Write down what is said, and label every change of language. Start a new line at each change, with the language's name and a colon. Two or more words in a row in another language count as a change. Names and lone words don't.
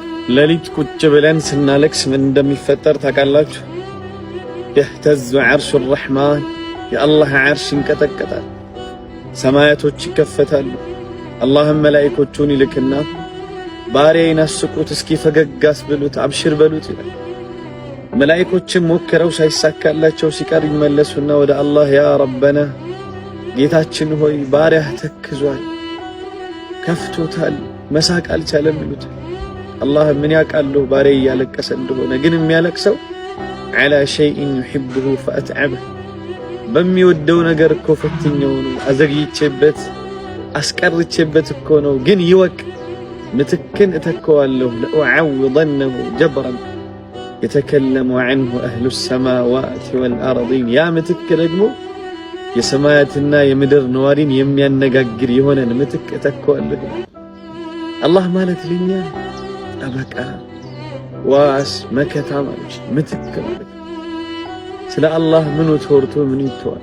Amharic: ለሊት ቁጭ ብለን ስናለቅስ ምን እንደሚፈጠር ታውቃላችሁ?
Arabic: يهتز عرش الرحمن
Amharic: የአላህ ዓርሽ ይንቀጠቀጣል፣ ሰማያቶች ይከፈታሉ። አላህም መላእክቶቹን ይልክና ባሪያዬን አስቁት፣ እስኪ ፈገግ አስብሉት፣ አብሽር በሉት ይላል። መላእክቶችም ሞክረው ሳይሳካላቸው ሲቀር ይመለሱና ወደ አላህ
Arabic: يا ربنا
Amharic: ጌታችን ሆይ ባሪያህ ተክዟል፣ ከፍቶታል፣ መሳቅ አልቻለም ይሉት። አላህ ምን ያውቃለሁ ባሪያዬ እያለቀሰ እንደሆነ፣ ግን የሚያለቅሰው
Arabic: على شيء يحبه فأتعبه
Amharic: በሚወደው ነገር እኮ ፈትኜው ነው፣ አዘግይቼበት አስቀርቼበት እኮ ነው። ግን ይወቅ ምትክን እተከዋለሁ
Arabic: ለأعوضنه جبرا يتكلم عنه أهل السماوات والأرضين
Amharic: ያ ምትክ ደግሞ የሰማያትና የምድር ነዋሪን የሚያነጋግር የሆነን ምትክ እተከዋለሁ። አላህ ማለት ለኛ ጠበቃ ዋስ መከታ ማለት ምትክ ማለት። ስለ አላህ ምኑ ተወርቶ ምን ይተዋል?